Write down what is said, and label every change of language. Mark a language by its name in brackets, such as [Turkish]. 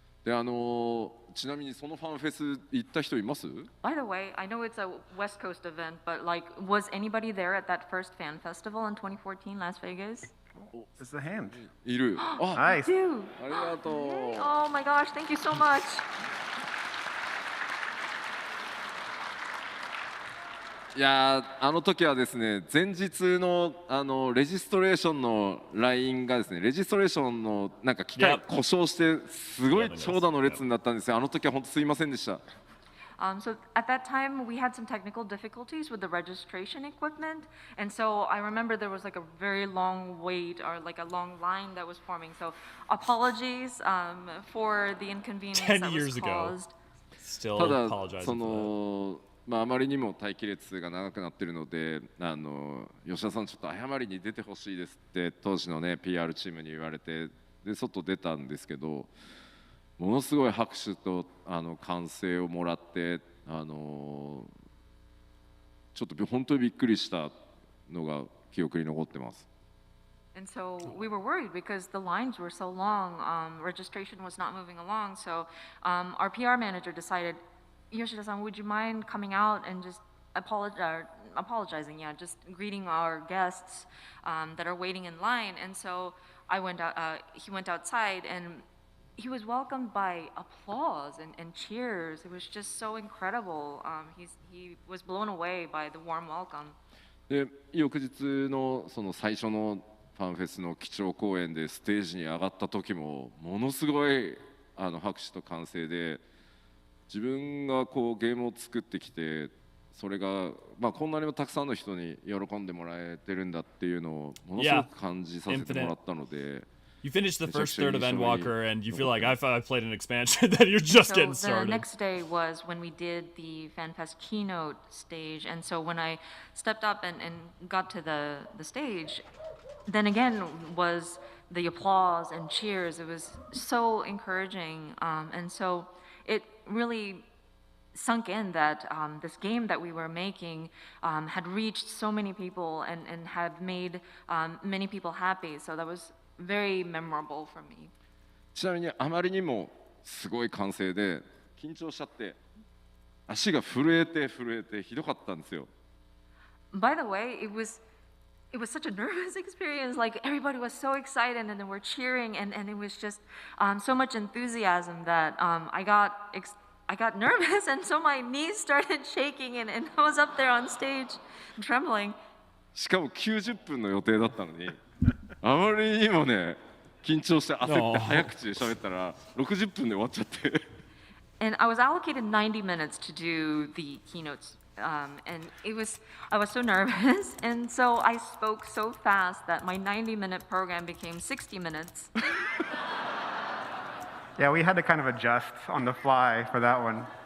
[Japanese] でちなみにそのファンフェス行った人います？ [English] By the way, I know it's a West Coast event, but like, was anybody there at that first fan festival in 2014 Las Vegas? It's the hand. [Japanese] いる。あ、 [English] Nice. Dude. [Japanese] ありがとう。 [English] Oh my gosh, thank you so much. [Japanese] いやー、あの時はですね、前日のレジストレーションのラインがですね、レジストレーションのなんか機械 [English] Yep. [Japanese] 故障してすごい [English] Yep. [Japanese] 長蛇の列になったんですよ。あの時は本当すいませんでした。 [English] So at that time, we had some technical difficulties with the registration equipment. And so I remember there was like a very long wait or like a long line that was forming. So apologies for the inconvenience 10 that was years ago. caused. Still [Japanese] ただ [English] apologizing [Japanese] そ [English] for that. [Japanese] のまああまりにも待機列が長くなってるので、吉田さんちょっと謝りに出てほしいですって当時のね PR チームに言われて、で外出たんですけど、ものすごい拍手と歓声をもらって、ちょっと本当にびっくりしたのが記憶に残ってます。 [English] And so we were worried because the lines were so long, registration was not moving along. So our PR manager decided, Yoshida-san, would you mind coming out and just apologize, apologizing, yeah, just greeting our guests that are waiting in line. And so I went out, he went outside, and he was welcomed by applause and cheers. It was just so incredible. He was blown away by the warm welcome. [Japanese] で翌日のその最初のファンフェスの基調講演でステージに上がった時もものすごい拍手と歓声で、自分がこうゲームを作ってきてそれが、まあ、こんなにもたくさんの人に喜んでもらえてるんだっていうのをものすごく感じさせてもらったので。 [English] You finished the first third of Endwalker, and you feel like I played an expansion that you're just getting So started. the next day was when we did the FanFest keynote stage, and so when I stepped up and got to the stage, then again was the applause and cheers. It was so encouraging, and so it really sunk in that this game that we were making had reached so many people and had made many people happy. So that was very memorable for me. [Japanese] ちなみにあまりにもすごい歓声で緊張しちゃって足が震えてひどかったんですよ。 [English] By the way, it was such a nervous experience. Like everybody was so excited and they were cheering and it was just so much enthusiasm that I got nervous and so my knees started shaking and I was up there on stage trembling. [Japanese] しかも90分の予定だったのにあまりにもね緊張して焦って早口で喋ったら60分で終わっちゃって。 [English] And I was allocated 90 minutes to do the keynotes. And I was so nervous, and so I spoke so fast that my 90-minute program became 60 minutes. Yeah, we had to kind of adjust on the fly for that one.